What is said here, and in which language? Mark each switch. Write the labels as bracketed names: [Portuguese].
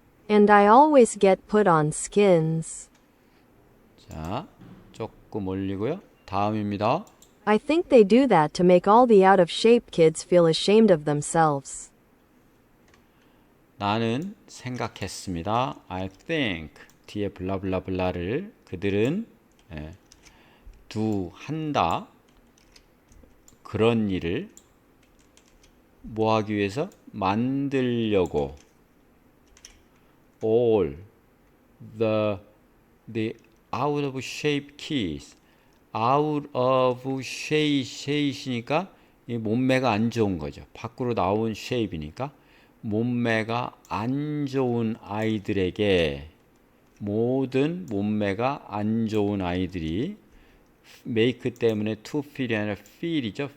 [English] And I always get put on skins. [Korean] 자, 조금 올리고요. 다음입니다. [English] I think they do that to make all the out of shape kids feel ashamed of themselves. [Korean] 나는 생각했습니다. [English] I think [Korean] 뒤에 블라블라블라를 그들은 한다. 그런 일을 뭐 하기 위해서? 만들려고. [English] All the out of shape kids. [Korean] out of shape이니까 이 몸매가 안 좋은 거죠. 밖으로 나온 shape이니까 몸매가 안 좋은 아이들에게 모든 몸매가 안 좋은 아이들이 make 때문에 to feel이 아니라 feel이죠.